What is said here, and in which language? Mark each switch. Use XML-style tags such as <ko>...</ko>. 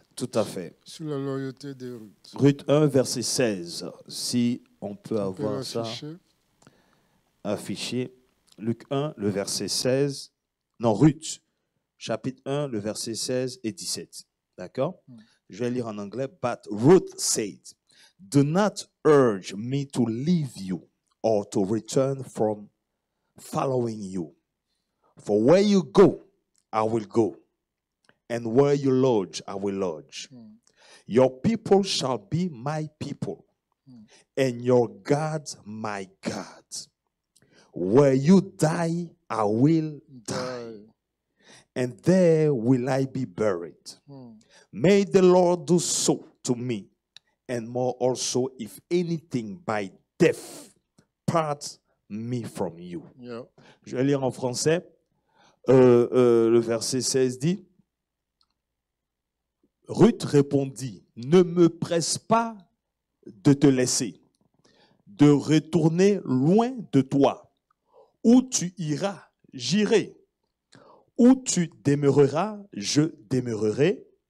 <fr>Tout à fait. Sur la loyauté de Ruth. Ruth 1, verset 16. Si on peut avoir ça affiché. Luc 1, le verset 16. Non, Ruth, chapitre 1, le verset 16 et 17. D'accord? Je vais lire en anglais.</fr> <en>But Ruth said, do not urge me to leave you or to return from following you. For where you go, I will go. And where you lodge, I will lodge. Your people shall be my people, and your gods my gods. Where you die, I will die, and there will I be buried. May the Lord do so to me, and more also, if anything by death parts me from you. Yeah.</en> <fr>Je vais lire en français. Le verset 16 dit, Ruth répondit, ne me presse pas de te laisser, de retourner loin de toi. Où tu iras, j'irai. Où tu demeureras, je demeurerai.</fr>